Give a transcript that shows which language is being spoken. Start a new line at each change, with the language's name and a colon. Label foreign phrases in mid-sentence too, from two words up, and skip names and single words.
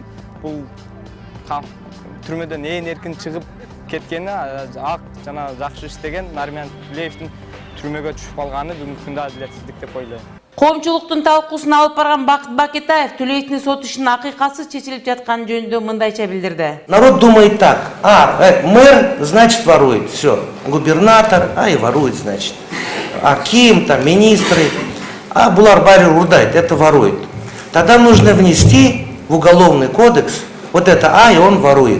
Kyrgyz: Бул түрмөдөн эркин чыгып кеткени, ак жана жакшы иштеген Нариман Тулеевдин түрмөгө түшүп калганы бүгүнкү күндө адилетсиздик деп ойлойм. Коомчулуктун талкуусун алып барган Бакыт Бакетаев Тулеевдин сот ишинин акыйкатсыз чечилип жатканы жөнүндө мындайча билдирди.
Russian: Народ думает так: мэр, значит, ворует, все, губернатор, и ворует, значит, аким, там, министры,
Kyrgyz: булар барри урдайт,
Russian: это ворует. Тогда нужно внести в уголовный кодекс вот это и он ворует.